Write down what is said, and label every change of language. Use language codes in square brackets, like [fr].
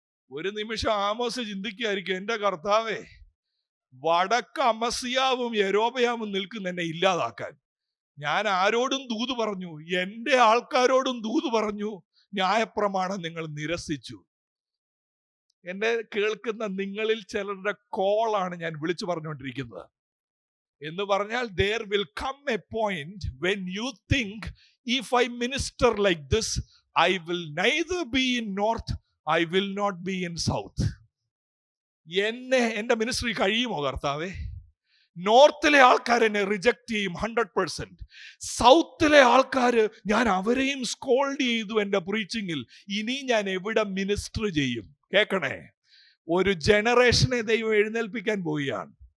[ml] ഒരു നിമിഷം ആമോസ് ചിന്തിക്കുകയായിരിക്കും, എന്റെ കർത്താവേ, വടക്ക് അമസ്യാവും യെരോബെയാമും നിൽക്കുന്ന എന്നെ ഇല്ലാതാക്കാൻ. ഞാൻ ആരോടും ദൂത് പറഞ്ഞു, എന്റെ ആൾക്കാരോടും ദൂത് പറഞ്ഞു, ന്യായപ്രമാണം നിങ്ങൾ നിരസിച്ചു. എന്നെ കേൾക്കുന്ന നിങ്ങളിൽ ചിലരുടെ കോളാണ് ഞാൻ വിളിച്ചു പറഞ്ഞുകൊണ്ടിരിക്കുന്നത്. എന്ന് പറഞ്ഞാൽ [en] there will come a point when you think, if I minister like this, I will neither be in north, I will not be in south. [ml] എന്റെ മിനിസ്ട്രി കഴിയുമോ കർത്താവേ? നോർത്തിലെ ആൾക്കാർ എന്നെ റിജക്ട് ചെയ്യും 100%. സൗത്തിലെ ആൾക്കാര് ഞാൻ അവരെയും സ്കോൾഡ് ചെയ്തു എന്റെ പ്രീച്ചിങ്ങിൽ. ഇനി ഞാൻ എവിടെ മിനിസ്റ്റർ ചെയ്യും? കേൾക്കണേ, ഒരു ജനറേഷനെ ദൈവം എഴുന്നേൽപ്പിക്കാൻ പോവുകയാണ്.